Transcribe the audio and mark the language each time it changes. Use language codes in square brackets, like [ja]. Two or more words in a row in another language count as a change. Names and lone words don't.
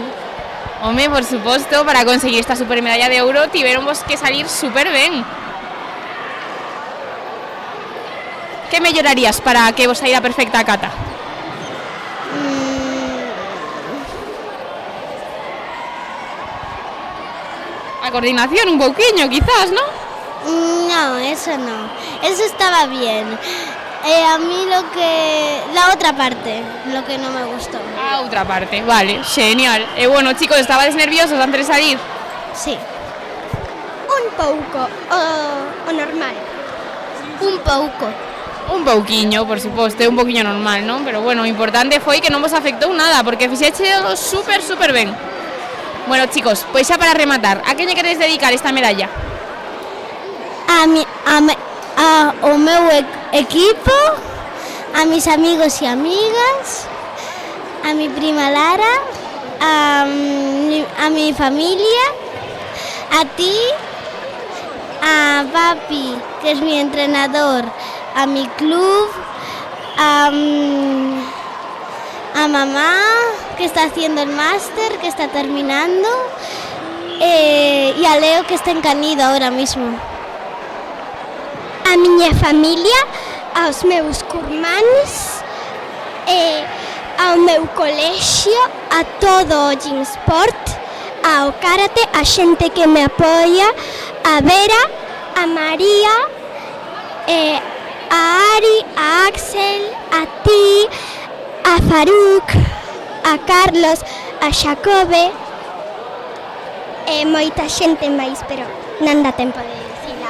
[gl] Home, por suposto, para conseguir esta super medalla de ouro tiveron vos que salir super ben. Que mellorarías para que vos saíra perfecta a cata? A coordinación un pouquiño, quizás, ¿no? [es] No, eso no. Eso estaba bien. A mí la otra parte, lo que no me gustó. [gl] A outra parte, vale, genial. E bueno, chicos, estabades nerviosos antes de salir? Sí. Un pouco, o normal. Un pouco. Un pouquiño, por suposto, é un pouquiño normal, non? Pero bueno, o importante foi que non vos afectou nada, porque fixéchelo super ben. Bueno, chicos, pois xa para rematar, a quen lle queredes dedicar esta medalla? O meu equipo, [es] a mis amigos e amigas, a mi prima Lara, a mi familia, a ti, a papi, que es mi entrenador, a mi club, a mamá, que está haciendo el máster, que está terminando, y a Leo, que está en Canido ahora mismo. [gl] A miña familia, aos meus curmáns, ao meu colexio, a todo o Gym Sport, ao karate, a xente que me apoia, a Vera, a María, a Ari, a Axel, a ti, a a Faruk, a Carlos, a Xacobe e moita xente máis, pero non dá tempo de dicila.